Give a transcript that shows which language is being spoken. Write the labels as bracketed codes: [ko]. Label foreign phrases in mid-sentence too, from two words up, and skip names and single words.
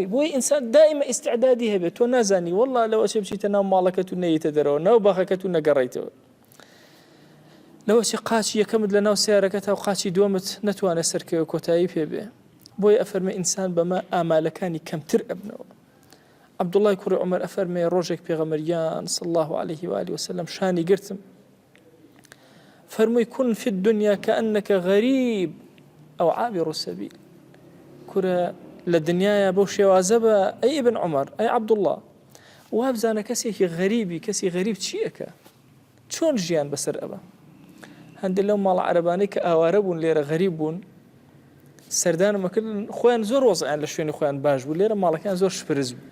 [ckb] بۆی ئینسان دائیمە ئیستعدادی هەبێت تۆ نازانی وەڵڵا لەوە چێ بچیتە ناو ماڵەکەت و نەیتە دەرەوە ناو باخەکەت و نەگەڕیتەوە، لەوە چی قاچی یەکەمت لە ناو سیارەکە تا و قاچی دووەمت نەتوانێت سەرکەوە کۆتایی پێ بێ. بۆی ئەفەرمێ ئینسان بەمە ئامالەکانی کەمتر ئەبنەوە. عەبدوڵڵای کوڕی عومەر ئەفەرمێ ڕۆژێک پێغەمبەریان [ar] صلی الله عليه وآله وسلم [ckb] شانی گرتم فەرمووی [ar] كن في الدنيا كأنك غريب أو عابر السبيل. [ckb] کورە لە دنیاە بەو شێوازە بە ئەی ئیبن عومەر ئەی عەبدوڵڵا وابزانە کەسێکی غەریبی کەسی غەریب چیەکە چۆن ژیان بەسەر ئەبە. هەندێک لەو ماڵە عەرەبانەی کە ئاوارە بوون لێرە غەریب بوون سەردانمەکردن خۆیان زۆر وەزعیان لە شوێنی خۆیان باش بوو لێرە ماڵەکان زۆر شپرز بوو.